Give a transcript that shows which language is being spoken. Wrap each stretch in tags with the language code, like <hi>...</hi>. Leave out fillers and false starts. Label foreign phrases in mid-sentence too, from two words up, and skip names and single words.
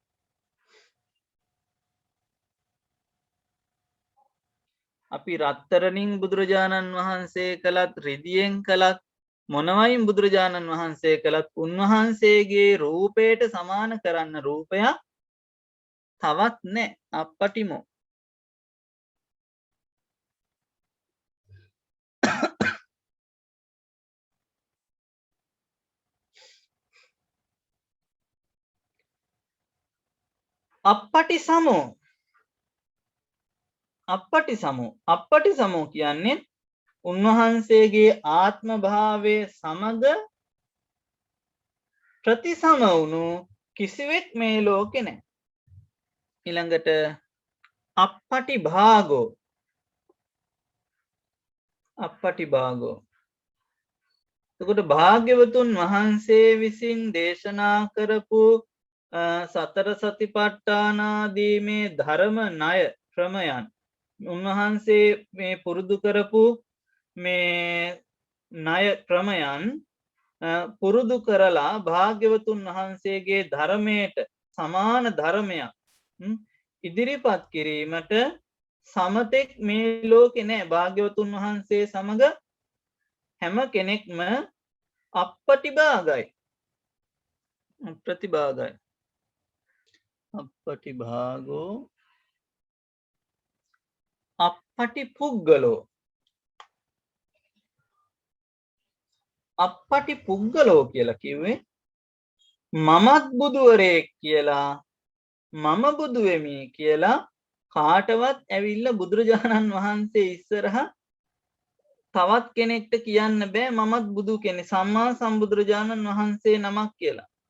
<si>අපි රත්තරණින් බුදුරජාණන් වහන්සේ කළත් රිදියෙන් කළත් මොනවයින් බුදුරජාණන් වහන්සේ කළත් උන්වහන්සේගේ රූපයට සමාන කරන්න රූපයක් තවත් නෑ.</si> <pi>අප්පටිමෝ. අප්පටි සමෝ අප්පටි සමෝ අප්පටි සමෝ</pi> <si>කියන්නේ උන්වහන්සේගේ ආත්ම භාවය සමග ප්‍රතිසම වුණු කිසිවෙක් මේ ලෝකෙ නැහැ.</si> <pi>ඊළඟට අප්පටි භාගෝ අප්පටි භාගෝ.</pi> <si>එතකොට භාග්‍යවතුන් වහන්සේ විසින් දේශනා කරපු සතර සතිපට්ඨානාදී මේ ධර්ම ණය ක්‍රමයන් උන්වහන්සේ මේ පුරුදු කරපු මේ ණය ක්‍රමයන් පුරුදු කරලා භාග්‍යවතුන් වහන්සේගේ ධර්මයට සමාන ධර්මයක් ඉදිරිපත් කිරීමට සමතෙක් මේ ලෝකේ නැහැ. භාග්‍යවතුන් වහන්සේ සමග හැම කෙනෙක්ම අප්පටිභාගයි ප්‍රතිභාගයි.</si> <pi>අප්පටිභාගෝ අප්පටි පුග්ගලෝ අප්පටි පුග්ගලෝ</pi> <si>කියලා කිව්වේ මමත් බුදුවරයෙක් කියලා මම බුදු වෙමි කියලා කාටවත් ඇවිල්ලා බුදුරජාණන් වහන්සේ ඉස්සරහ තවත් කෙනෙක්ට කියන්න බෑ මමත් බුදු කෙනෙක් සම්මා සම්බුදුරජාණන් වහන්සේ නමක් කියලා.</si>